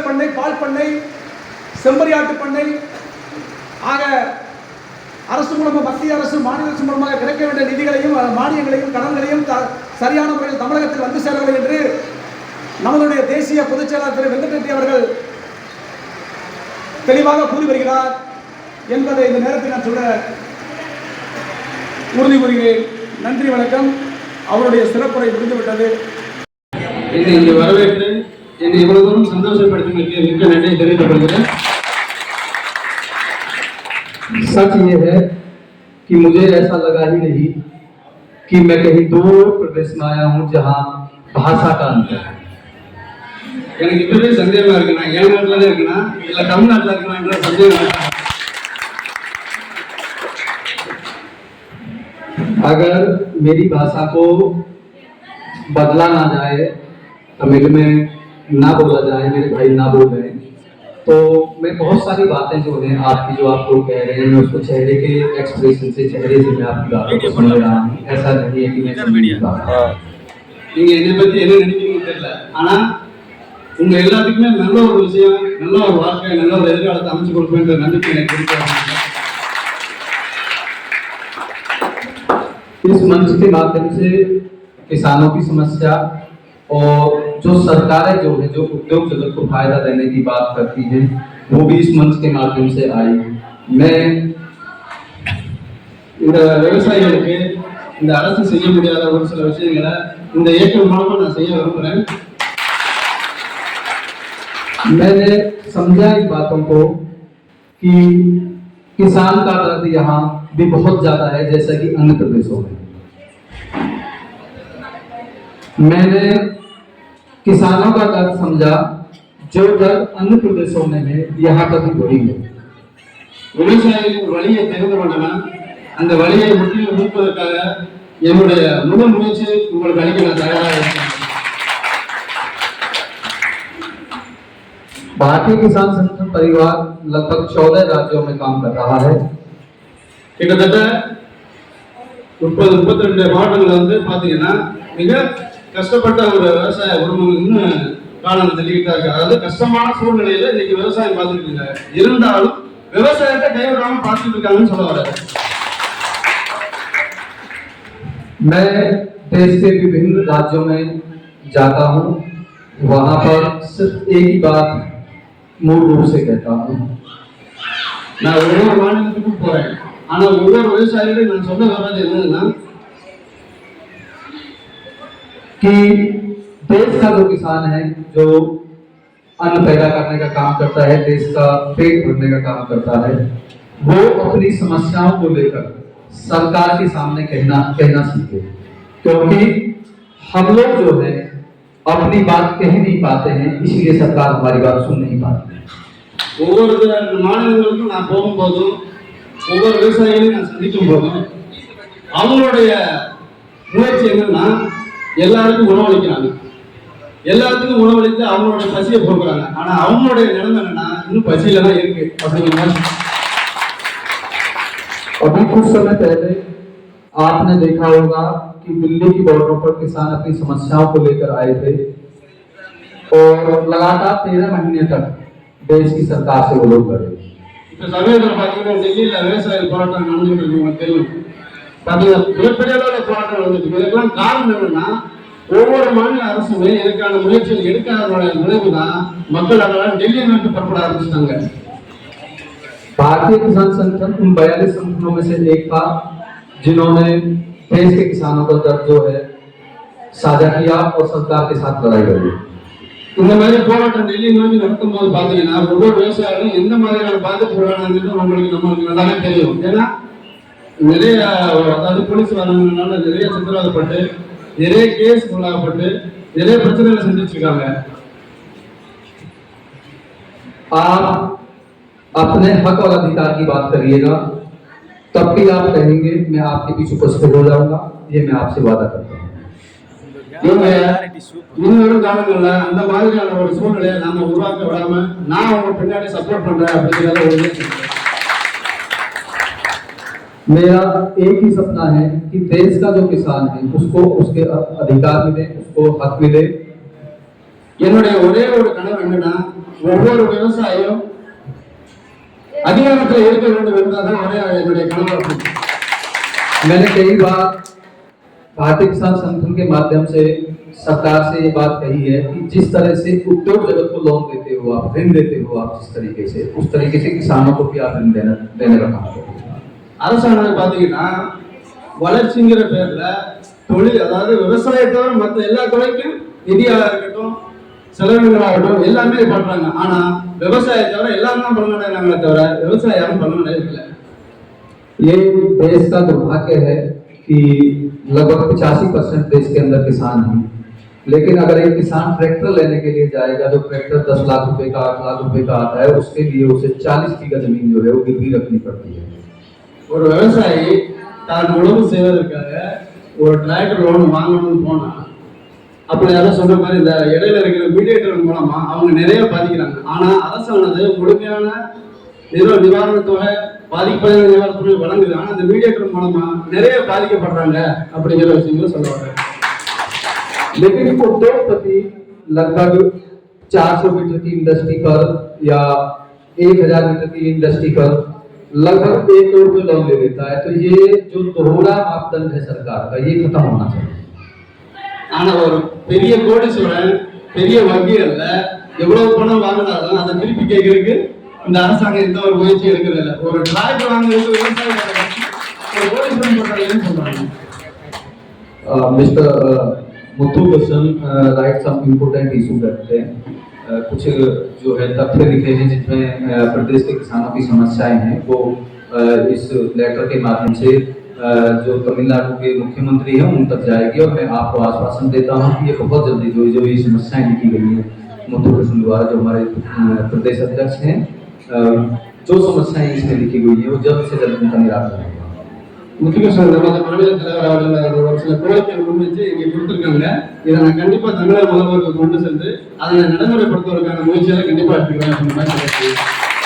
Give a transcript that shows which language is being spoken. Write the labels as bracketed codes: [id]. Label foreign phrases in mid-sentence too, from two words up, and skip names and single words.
[ta] பண்ணை, பால் பண்ணை, செம்மறியாட்டு பண்ணை ஆக அரசு மூலமாக மத்திய அரசு மாநில அரசு மூலமாக கிடைக்க வேண்டிய நிதிகளையும் மானியங்களையும் கடன்களையும் சரியான முறையில் தமிழகத்தில் வந்து சேரவில்லை என்று நம்மளுடைய தேசிய பொதுச் செயலாளர் திரு வெங்கட் அவர்கள் தெளிவாக கூறி வருகிறார் என்பதை இந்த நேரத்தில் நான் சொல்ல உறுதி கூறுகிறேன். நன்றி, வணக்கம். அவருடைய சிறப்புரை முடிந்துவிட்டது. இங்கே வரவேற்று என்னை இவ்வளவு தூரம் சந்தோஷப்படுத்தினதுக்கு மிக்க நன்றி தெரிவித்துக் கொள்கிறேன். [hi] सच ये है कि मुझे ऐसा लगा ही नहीं कि मैं कहीं दूर प्रदेश में आया हूँ जहाँ भाषा का अंतर है. [ta] எனக்கு இப்பவே சந்தேகமா இருக்கு, நான் ஏன் நாட்டில தான் இருக்கேனா இல்ல தமிழ்நாட்டில் இருக்கேனான்ற சந்தேகம். [hi] अगर मेरी भाषा को बदला ना जाए, तमिल में ना बोला जाए, मेरे भाई ना बोल रहे हैं, तो मैं बहुत सारी बातें जो हैं आपकी जो आप लोग कह रहे हैं मैं उसको चेहरे के एक्सप्रेशन से, चेहरे से मैं आपकी बातों को समझ रहा हूँ. ऐसा नहीं है कि मैं समझ नहीं पा रहा. [ta] நீங்க என்னை பத்தி என்ன நினைக்கிறீங்கன்னு தெரியல, ஆனா உங்க எல்லாத்துக்குமே நல்ல ஒரு விஷயம், நல்ல ஒரு வாழ்க்கை, நல்ல ஒரு எதிர்காலத்தை அமைச்சு கொடுப்பேன்ற நம்பிக்கை எனக்கு இருக்கு. [hi] इस मंच के माध्यम से किसानों की समस्या और जो सरकारें जो है जो उद्योग जगत को फायदा देने की बात करती है वो भी इस मंच के माध्यम से आई. [ta] मैं இந்த விவசாயிகளுக்கு இந்த அரசு செய்ய முடியாத ஒரு சில விஷயங்களை இந்த இயக்கம் மூலமா நான் செய்ய விரும்புகிறேன். [hi] मैंने समझा इन बातों को कि किसान का दर्द यहाँ भी बहुत ज्यादा है जैसा कि अन्य प्रदेशों में. मैंने किसानों का दर्द समझा जो दर्द अन्य प्रदेशों में है यहाँ पर भी वही है. [ta] விவசாயிகளின் வழியை தெரிந்து கொண்டனா அந்த வழியை முற்றிலும் நீக்குவதற்காக என்னுடைய முழு முயற்சி உங்களுக்கு அளிக்க நான் தயாராக இருக்கேன். [hi] भारतीय किसान संगठन परिवार लगभग 14 राज्यों में काम कर रहा है. [ta] கிட்டத்தட்ட 30-32 மாவட்டங்கள் வந்து பாத்தீங்கன்னா மிக கஷ்டப்பட்ட ஒரு விவசாய குடும்பம் இன்னும் காலம் தள்ளிக்கிட்டா இருக்கு. அதாவது கஷ்டமான சூழ்நிலையில இன்னைக்கு விவசாயம் பார்த்துட்டு இருக்காங்க, இருந்தாலும் விவசாயத்தை கைவிடாம பார்த்துட்டு இருக்காங்கன்னு சொல்ல வர. [hi] मैं देश के विभिन्न राज्यों में जाता हूँ वहाँ पर सिर्फ एक ही बात मूल रूप से कहता हूँ। [ta] நான் ஒவ்வொரு மாநிலத்துக்கும் போறேன், ஆனா ஒவ்வொரு விவசாயிகளும் நான் சொல்ல வர்றது என்னன்னா, [hi] कि देश का जो किसान है जो अन्न पैदा करने का काम करता है, देश का पेट भरने का काम करता है, वो अपनी समस्याओं को लेकर सरकार के सामने कहना सीखे, क्योंकि हम लोग जो है अपनी बात कह नहीं पाते हैं, इसीलिए सरकार हमारी बात सुन नहीं पाती है। [ta] ஒவ்வொரு மாநிலங்களுக்கும் நான் போகும்போதும் ஒவ்வொரு விவசாயிகளையும் நான் சந்திக்கும் போதும் அவங்களுடைய முயற்சி என்னன்னா எல்லாருக்கும் உணவளிக்கிறாங்க, எல்லாத்துக்கும் உணவளித்து அவங்களுடைய பசியை போக்குறாங்க. ஆனா அவங்களுடைய நிலைமை என்னன்னா இன்னும் பசியில தான் இருக்கு அப்படிங்கிற மாதிரி। [hi] अभी कुछ समय पहले आपने देखा होगा कि दिल्ली की बॉर्डरों पर किसान अपनी समस्याओं को लेकर आए थे और लगातार 13 महीने तक देश की सरकार से वो लोग लड़े। [ta] இப்ப சமீபத்தில் பாத்தீங்கன்னா டெல்லியில விவசாய போராட்டம் நடந்துட்டு இருக்கு, உங்களுக்கு தெரியும். பாத்தீங்கன்னா மிகப்பெரிய அளவுல போராட்டம் நடந்துட்டு இருக்கு. இதுக்கெல்லாம் காரணம் என்னன்னா ஒவ்வொரு மாநில அரசுமே இதுக்கான முயற்சிகள் எடுக்காதனுடைய விளைவு தான் மக்கள் அதெல்லாம் டெல்லியை நோக்கி புறப்பட ஆரம்பிச்சிட்டாங்க। [hi] भारतीय किसान संगठन उन 42 संगठनों में से एक था जिन्होंने देश के किसानों का दर्द जो है साझा किया और सरकार के साथ लड़ाई लड़ी। [ta] இந்த மாதிரி போராட்டம் டெல்லி நோக்கி நடத்தும் போது பாத்தீங்கன்னா ஒவ்வொரு விவசாயிகளும் எந்த மாதிரியான பாதிப்புகளானது நம்மளுக்கு நல்லாவே தெரியும். ஏன்னா நிறைய அதாவது போலீஸ் வரணும்னால நிறைய சித்திரவதைப்பட்டு நிறைய கேஸ் உள்ளாகப்பட்டு நிறைய பிரச்சனைகளை சந்திச்சிருக்காங்க। [hi] आप अपने हक और अधिकार की बात करिएगा, तब भी आप कहेंगे मैं आपके पीछे उपस्थित हो जाऊंगा, ये मैं आपसे वादा करता हूँ। [ta] இன்னொரு காலங்கள்ல அந்த மாதிரியான ஒரு சூழ்நிலையை நாம உருவாக்க விடாம நான் அவங்க பின்னாடி சப்போர்ட் பண்றேன் அப்படிங்கிறத ஒரு [hi] मेरा एक ही सपना है कि देश का जो किसान है उसको उसके अधिकार मिले, उसको हक मिले। [ta] என்னுடைய ஒரே ஒரு கனவு என்னன்னா ஒவ்வொரு விவசாயியும் அதிகாரத்தில் இருக்க வேண்டும் என்பதுதான் ஒரே என்னுடைய கனவு। [hi] मैंने कई बार भारतीय किसान संगठन के माध्यम से सरकार से ये बात कही है कि जिस तरह से उद्योग जगत को लोन देते हो, आप ऋण देते हो, आप जिस तरीके से उस तरीके से किसानों को भी आप ऋण देने का काम करें। [ta] அரசாங்கம் பாத்தீங்கன்னா வளர்ச்சிங்கிற பேர்ல தொழில் அதாவது விவசாயத்தோட மற்ற எல்லா துறைக்கும் நிதியாக இருக்கட்டும் செலவினங்களாகட்டும் எல்லாமே பண்றாங்க, ஆனா விவசாயத்தோட எல்லாரும் தான் பலனடைகிறாங்களே தவிர விவசாயம் யாரும் பலனடையவில்லை। [hi] ये देश का दुर्भाग्य है कि लगभग 85% देश के अंदर किसान हैं, लेकिन अगर एक किसान ट्रैक्टर लेने के लिए जाएगा, जो ट्रैक्टर 10 लाख रुपए का 8 लाख रुपए का आता है, उसके लिए उसे 40 बीघा जमीन जो है वो गिरवी रखनी पड़ती है। [ta] ஒரு விவசாயி தான் உழவு செய்வதற்காக ஒரு டிராக்டர் லோன் வாங்கணும்னு போனா அப்படி யாரும் சொன்ன மாதிரி இந்த இடையில இருக்கிற மீடியேட்டர் மூலமா அவங்க நிறைய பாதிக்கிறாங்க। ஆனா அரசானது முழுமையான நிவாரணத்தோட பாதிப்படைந்த நிவாரணத்தை வழங்குது, ஆனா அந்த மீடியேட்டர் மூலமா நிறைய பாதிக்கப்படுறாங்க அப்படிங்கிற விஷயங்களும் சொல்ல வர்றாங்க। [hi] लेकिन उद्योगपति लगभग 400 मीटर की इंडस्ट्री पर या 1000 मीटर की इंडस्ट्री पर लगभग 1 करोड़ रुपए लोन ले लेता है, तो ये जो दोहरा मापदंड है सरकार का, ये खत्म होना चाहिए। [ta] ஆனா ஒரு பெரிய கோடீஸ்வரன் பெரிய வங்கிகள்ல எவ்வளவு பணம் வாங்கினாலும் அதை திருப்பி கேட்கறதுக்கு இந்த அரசாங்கம் எந்த ஒரு முயற்சி எடுக்கிறது இல்லை। ஒரு டிராக்டர் வாங்குறதுக்கு விவசாயம் ஒரு கோடீஸ்வரன் பண்றாங்கன்னு சொல்றாங்க। [hi] मिस्टर मुथु कृष्ण [en] write some important issue [hi] करते हैं, कुछ जो है तथ्य लिखे हैं जिसमें प्रदेश के किसानों की समस्याएं हैं वो इस लेटर के माध्यम से जो तमिलनाडु के मुख्यमंत्री हैं उन तक जाएगी, और मैं आपको आश्वासन देता हूं कि ये बहुत जल्दी जो ये समस्याएं लिखी गई हैं मुथु कृष्ण द्वारा, जो हमारे प्रदेश अध्यक्ष हैं, जो समस्याएं इसमें लिखी गई हैं वो जल्द से जल्द उनका निराकरण होगा। [ta] முத்துகிருஷ்ணன் நமது மாநில தலைவர் அவர்கள் ஒரு சில கோரிக்கைகள் முன்வச்சு இங்கே கொடுத்துருக்காங்க, இதை நான் கண்டிப்பா தமிழக முதல்வருக்கு கொண்டு சென்று அதை நடைமுறைப்படுத்துவதற்கான முயற்சிகளை கண்டிப்பா எடுத்துக்கிறேன்।